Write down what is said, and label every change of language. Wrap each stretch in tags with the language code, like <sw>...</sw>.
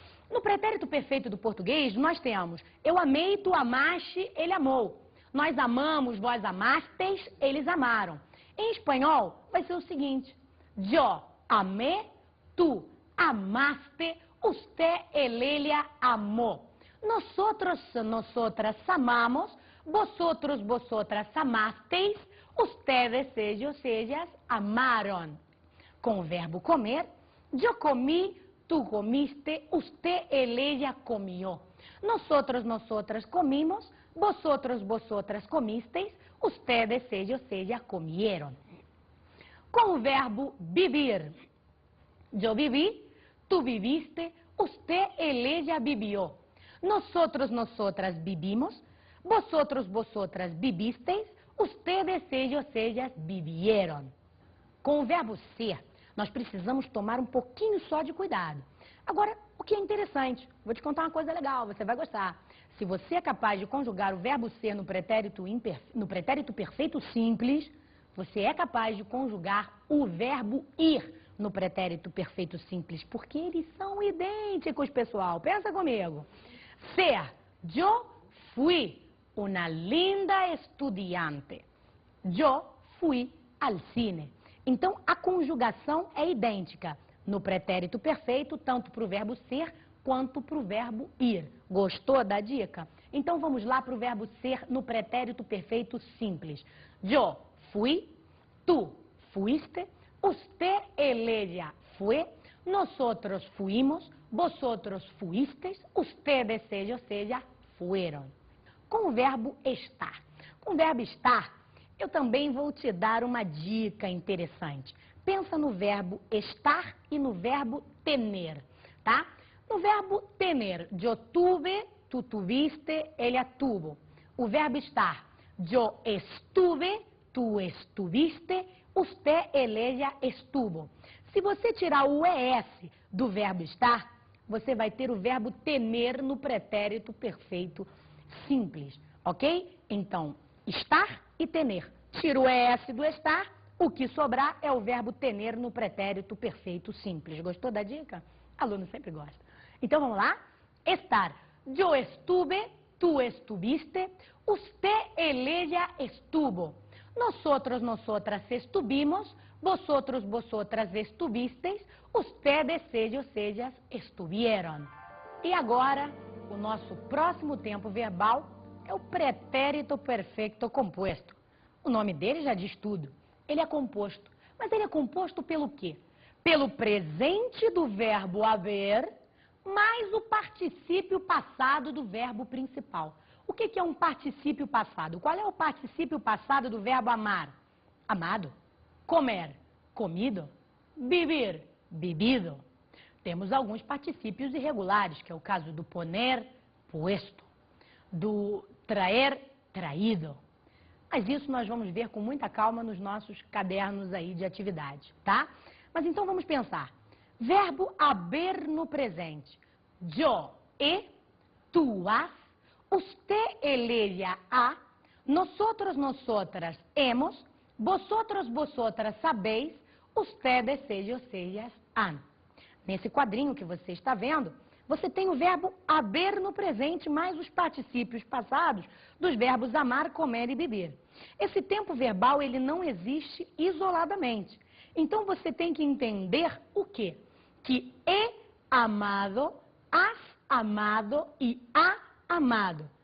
<pt>No pretérito perfeito do português, nós temos eu amei, tu amaste, ele amou. Nós amamos, vós amastes, eles amaram. Em espanhol, vai ser o seguinte:</pt> <es>yo amé, tu amaste, usted, ella amó. Nosotros, nosotras amamos, vosotros, vosotras amasteis, ustedes, ellas amaron.</es> <pt>Com o verbo comer,</pt> <es>yo comí, tú comiste, usted, ella comió. Nosotros, nosotras comimos, vosotros, vosotras comisteis, ustedes, ellos, comieron.</es> <pt>Com o verbo vivir.</pt> <es>Eu vivi, tu viviste, usted, ella vivió. Nosotros, nosotras vivimos, vosotros, vosotras vivisteis, ustedes, ellas vivieron.</es> <pt>Com o verbo ser, nós precisamos tomar um pouquinho só de cuidado. Agora, o que é interessante, vou te contar uma coisa legal, você vai gostar. Se você é capaz de conjugar o verbo ser no pretérito perfeito simples, você é capaz de conjugar o verbo ir no pretérito perfeito simples, porque eles são idênticos, pessoal. Pensa comigo.</pt> <es>Ser, yo fui una linda estudiante. Yo fui al cine.</es> <pt>Então, a conjugação é idêntica no pretérito perfeito, tanto para o verbo ser quanto para o verbo ir. Gostou da dica? Então, vamos lá para o verbo ser no pretérito perfeito simples.</pt> <es>Yo fui, tu fuiste, usted, ella fue, nosotros fuimos, vosotros fuisteis, ustedes, ellos, fueron.</es> <pt>Com o verbo estar. Com o verbo estar, eu também vou te dar uma dica interessante. Pensa no verbo estar e no verbo tener, tá? No verbo tener,</pt> <es>yo tuve, tu tuviste, ella tuvo.</es> <pt>O verbo estar,</pt> <es>yo estuve, tu estuviste, usted, ella estuvo.</es> <pt>Se você tirar o ES do verbo estar, você vai ter o verbo tener no pretérito perfeito simples, ok? Então, estar e tener. Tira o ES do estar, o que sobrar é o verbo tener no pretérito perfeito simples. Gostou da dica? Aluno sempre gosta. Então, vamos lá? Estar.</pt> <es>Yo estuve, tu estuviste, usted, ella estuvo. Nosotros, nosotras estuvimos, vosotros, vosotras estuvisteis, ustedes, ellas estuvieron.</es> <pt>E agora, o nosso próximo tempo verbal é o pretérito perfeito composto. O nome dele já diz tudo. Ele é composto. Mas ele é composto pelo quê? Pelo presente do verbo haver, mais o particípio passado do verbo principal. O que é um particípio passado? Qual é o particípio passado do verbo amar? Amado. Comer. Comido. Vivir. Vivido. Temos alguns particípios irregulares, que é o caso do poner, puesto. Do traer, traído. Mas isso nós vamos ver com muita calma nos nossos cadernos aí de atividade, tá? Mas então vamos pensar. Verbo haber no presente.</pt> <es>Yo he, tu has, usted, ella ha, nosotros, nosotras hemos, vosotros, vosotras sabéis, ustedes, ellas han.</es> <pt>Nesse quadrinho que você está vendo, você tem o verbo haber no presente, mais os particípios passados dos verbos amar, comer e beber. Esse tempo verbal, ele não existe isoladamente. Então, você tem que entender o quê? Que</pt> <es>he amado, has amado e ha amado.</es>